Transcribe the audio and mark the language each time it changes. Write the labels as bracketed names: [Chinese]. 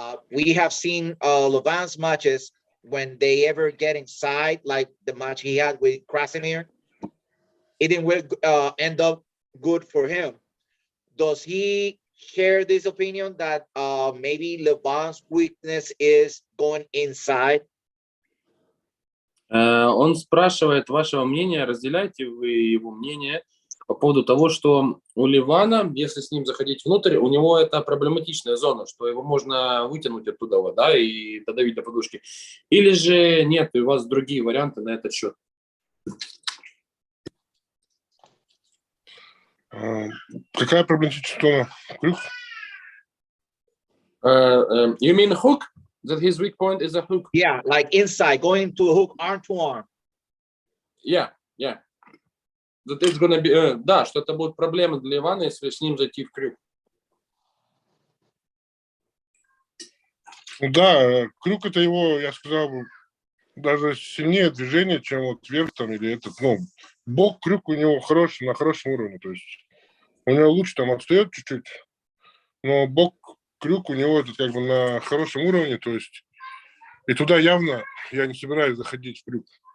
[English] We have seen Levan's matches when they ever get inside, like the match he had with Krasimir. It didn't end up good for him. Does he share this opinion that maybe Levan's weakness is going inside? [Russian] Он спрашивает вашего мнения, разделяете вы его мнение по поводу того, что у Ливана, если с ним заходить внутрь, у него это проблематичная зона, что его можно вытянуть оттуда, да, и додавить до подушки. Или же нет, у вас другие варианты на этот счет? Какая проблематичная зона? Крюк? [English] You mean hook? That his weak point is a hook? Yeah, like inside, going to a hook, arm to arm. Yeah. That it's gonna be, [Russian] да, что это будет проблема для Ивана, если с ним зайти в крюк. Да, крюк это его, я сказал бы, даже сильнее движение, чем вот вверх там или этот, бок крюк у него хороший, на хорошем уровне, то есть у него лучше там отстает чуть-чуть, но бок крюк у него этот как бы на хорошем уровне, то есть и туда явно я не собираюсь заходить в крюк.